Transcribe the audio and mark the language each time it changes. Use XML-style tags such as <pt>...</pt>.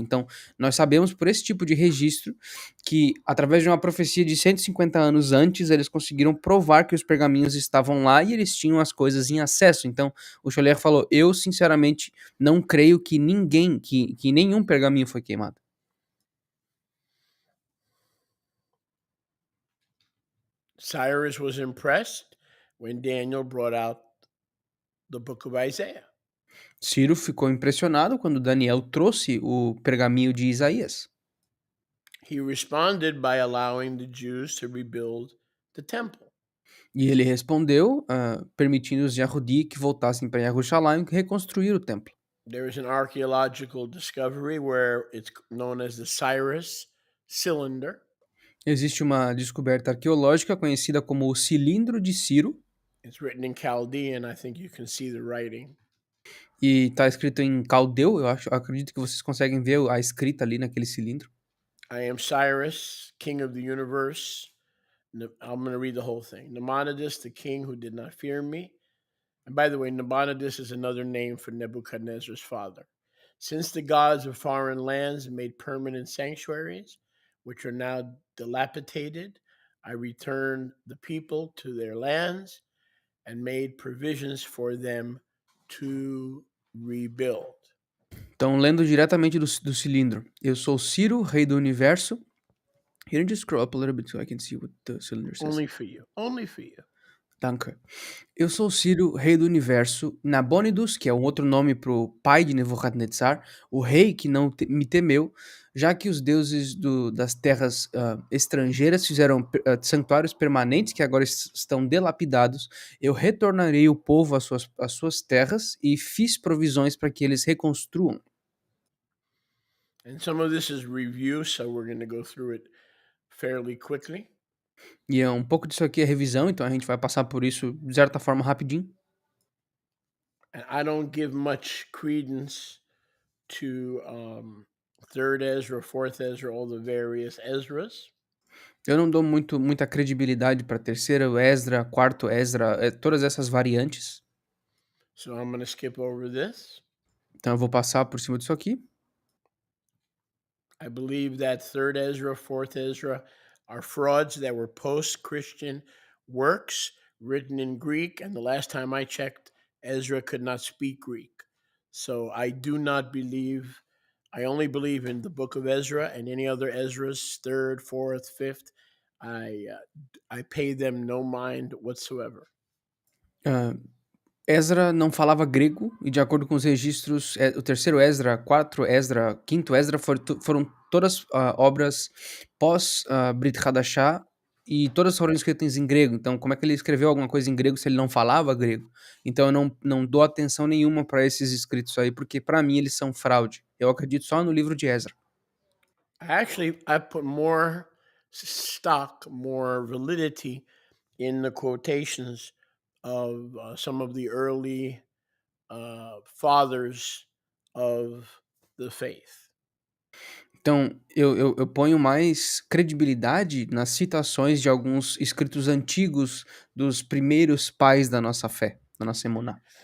<pt>Então, nós sabemos por esse tipo de registro que, através de uma profecia de 150 anos antes, eles conseguiram provar que os pergaminhos estavam lá e eles tinham as coisas em acesso. Então, o Scholler falou: eu, sinceramente, não creio que que nenhum pergaminho foi queimado.</pt> <en>Cyrus was impressed when Daniel brought out the book of Isaiah.</en> <pt>Ciro ficou impressionado quando Daniel trouxe o pergaminho de Isaías.</pt> <en>He responded by allowing the Jews to rebuild the temple.</en> <pt>E ele respondeu, permitindo os Yahudi que voltassem para Jerusalém reconstruir o templo.</pt> <en>There is an archaeological discovery where it's known as the Cyrus cylinder.</en> <pt>Existe uma descoberta arqueológica conhecida como o cilindro de Ciro,</pt> <en>It's written in Chaldean. I think you can see the writing.</en> <pt>e está escrito em caldeu, acredito que vocês conseguem ver a escrita ali naquele cilindro.</pt> <en>I am Cyrus, king of the universe. I'm going to read the whole thing. Nabonidus, the king who did not fear me. And by the way, Nabonidus is another name for Nebuchadnezzar's father. Since the gods of foreign lands made permanent sanctuaries, which are now dilapidated, I returned the people to their lands and made provisions for them to rebuild.</en> <pt>Então, lendo diretamente do cilindro. Eu sou Ciro, rei do universo.</pt> <en>Here, just scroll up a little bit so I can see what the cylinder says. Only for you. Only for you.</en> <de>Danke.</de> <pt>Eu sou Ciro, rei do universo, Nabônidos, que é um outro nome para o pai de Nebuchadnezzar, o rei que não me temeu, já que os deuses das terras estrangeiras fizeram santuários permanentes que agora estão delapidados, eu retornarei o povo às suas terras e fiz provisões para que eles reconstruam.</pt> <en>And some of this is review, so we're going to go through it fairly quickly.</en> <pt>E é um pouco disso aqui é revisão, então a gente vai passar por isso de certa forma rapidinho.</pt> <en>And I don't give much credence to third Ezra, fourth Ezra, all the various Ezras.</en> <pt>Eu não dou muita credibilidade para terceiro Ezra, quarto Ezra, todas essas variantes.</pt> <en>So I'm going to skip over this.</en> <pt>Então eu vou passar por cima disso aqui.</pt> <en>I believe that third Ezra, fourth Ezra are frauds that were post-Christian works written in Greek. And the last time I checked, Ezra could not speak Greek. So I do not believe, I only believe in the book of Ezra, and any other Ezras, third, fourth, fifth. I pay them no mind whatsoever.</en> <pt>Ezra não falava grego, e de acordo com os registros, o terceiro Ezra, quarto Ezra, quinto Ezra foram todas obras pós-Brit Hadashah, e todas foram escritas em grego. Então, como é que ele escreveu alguma coisa em grego se ele não falava grego? Então, eu não dou atenção nenhuma para esses escritos aí, porque para mim eles são fraude. Eu acredito só no livro de Ezra.</pt> <en>I put more stock, more validity in the quotations of some of the early fathers of the faith.</en> <pt>Então, eu ponho mais credibilidade nas citações de alguns escritos antigos dos primeiros pais da nossa fé, da nossa emuná.</pt>